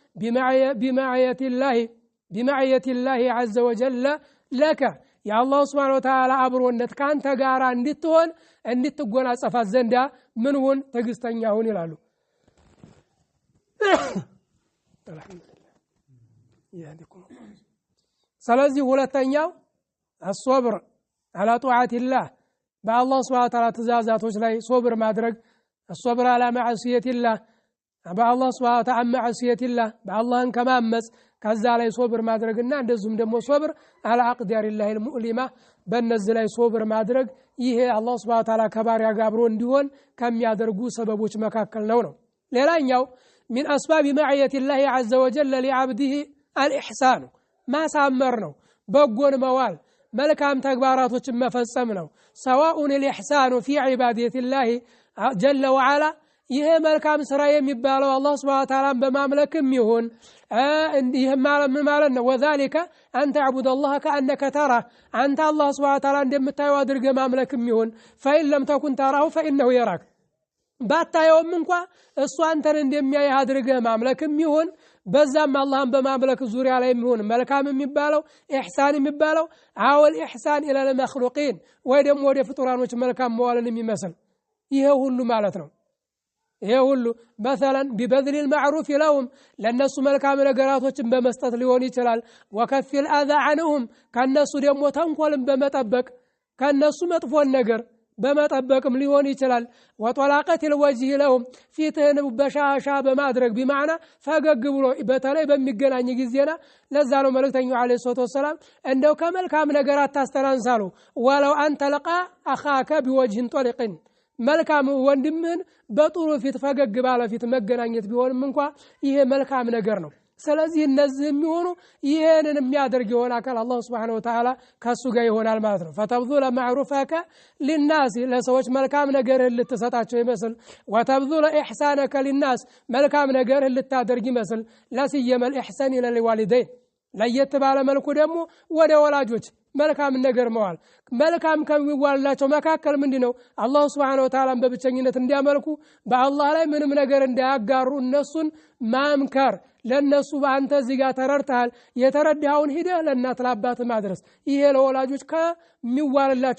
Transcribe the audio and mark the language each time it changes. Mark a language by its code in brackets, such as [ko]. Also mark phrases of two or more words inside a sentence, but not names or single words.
[ar] بمعية الله عز وجل لك يا الله سبحانه وتعالى [am] አብሮነት ካንተ ጋር እንድትጎናጸፋት ዘንዳ ምንውን ትዕግስተኛውን ይላሉ ስለዚህ ሁለተኛው [ar] الصبر على طاعة الله بالله سبحانه وتعالى [am] ትእዛዛቶች ላይ ሶብር ማድረግ [ar] الصبر على معصية الله بالله سبحانه وتعالى معصية الله [am] بالله ከማመጽ ከዛ ላይ ሶብር ማድረግና እንደዚሁም ደግሞ ሶብር [ar] على اقدار الله المؤلمه [am] በእነዚህ ላይ ሶብር ማድረግ ይሄ አላህ [ar] سبحانه وتعالى [am] ከባሪያ ጋር አብሮ እንዲሆን ከሚያደርጉ ሰበቦች መካከል ነው ሌላኛው [ar] من اسباب معيه الله عز وجل لعبده الاحسان ما سامر [am] ነው በጎን መዋል መልካም ተግባራቶችን መፈጸም ነው [ar] سواء الاحسان في عبادة الله جل وعلا [am] ይሄ መልካም ስራ የሚባለው አላህ [ar] سبحانه وتعالى [am] በማምለክም ይሁን እንዲህ ማለት ነው [ar] وذلك أن تعبد الله كأنك ترى أنت الله سبحانه وتعالى [am] እንደምታየው አድርገህ ማምለክም ይሁን [ar] فإن لم تكن تراه فإنه يراك [am] ባታየውም እንኳን እሱ አንተን እንደሚያይህ አድርገህ ማምለክም ይሁን በዛም አላህን በማምለክ ዙሪያ ላይ ይሁን መልካም የሚባለው ኢህሳን የሚባለው አወል [ar] إحسان إلى المخلوقين [am] ወይ ደግሞ ወደ ፍጡራኖች መልካም መዋልን የሚመስል ይሄ ሁሉ ማለት ነው ይሄ ሁሉ [ar] مثلا ببذل المعروف لهم [am] ለነሱ መልካም ነገራቶችን በመስጠት ሊሆን ይችላል [ar] وكف الاذى عنهم [am] ከነሱ ደግሞ ተንኮልን በመጠበቅ ከነሱ መጥፎን ነገር በመጠበቅም ሊሆን ይችላል [ar] وطلاقه الوجه لهم [am] ፊትህን በሻሻ በማድረግ بمعنى ፈገግ ብሎ በተለይ በሚገናኝ ጊዜና ለዛ ነው መልእክተኛው [ar] عليه الصلاة والسلام [am] እንደው ከመልካም ነገር አታስተናንሳሉ ወለው አንተ ለቃ [ar] اخاك بوجه طلق [am] መልካም ወንድምህን በጥሩ ፊት ፈገግ ባለ ፊት መገናኘት ቢሆንም እንኳን ይሄ መልካም ነገር ነው ስለዚህ እነዚህ የሚሆኑ ይሄንን የሚያደርግ ይሆን አካል አላህ [ar] سبحانه وتعالى [am] ከሱ ጋር ይሆናል ማለት ነው [ar] فتبذل معروفك للناس [am] ለሰዎች መልካም ነገር ልትሰጣቸው ይመስል [ar] وتبذل احسانك للناس [am] መልካም ነገር ልታደርግ ይመስል ለሲየም [ar] الاحسان الى الوالدين [am] ለየት ባለ መልኩ ደግሞ ወደ ወላጆች መልካም ነገር መዋል መልካም ከሚዋላቸው መካከል ምንድነው አላህ [ar] سبحانه وتعالى [am] በብቸኝነት እንዲያመልኩ በአላህ ላይ ምንም ነገር እንዳያጋሩ እነሱን ማምከር ለነሱ በአንተ እዚህ ጋር ተረርተሃል የተረዳውን ሂደህ ለእናት ለአባት ማድረስ ይሄ ለወላጆች ከሚዋላቸው